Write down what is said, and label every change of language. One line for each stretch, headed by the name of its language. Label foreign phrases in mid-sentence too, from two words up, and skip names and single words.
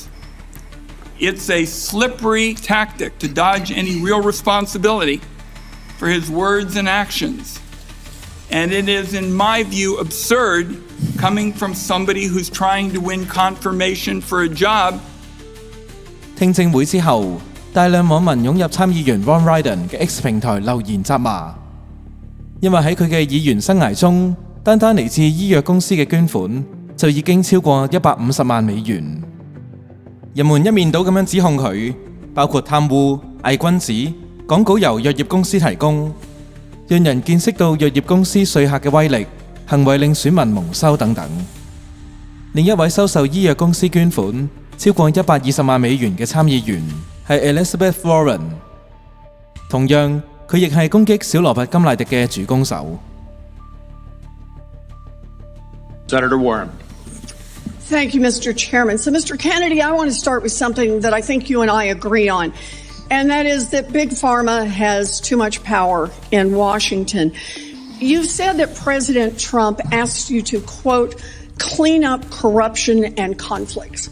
English: It's a slippery tactic to dodge any real responsibility for his words and actions. And it is, in my view, absurd coming from somebody who's trying to win confirmation for a job.
Cantonese: 聽證會之後，大量網民湧入參議員 Ron Wyden 嘅 X 平台留言責罵，因為喺佢嘅議員生涯中，單嚟自醫藥公司嘅捐款就已經超過150萬美元。人們一面倒咁樣指控佢，包括貪污、偽君子、廣告由藥業公司提供，讓人見識到藥業公司說客嘅威力，行為令選民蒙羞等等。另一位收受醫藥公司捐款超過120萬美元嘅參議員係 Elizabeth Warren， 同樣佢亦係攻擊小羅拔甘迺迪嘅主攻手。
English: Senator Warren. Thank you, Mr. Chairman. So, Mr. Kennedy, I want to start with something that I think you and I agree on, and that is that Big Pharma has too much power in Washington. You've said that President Trump asked you to, quote, clean up corruption and conflicts.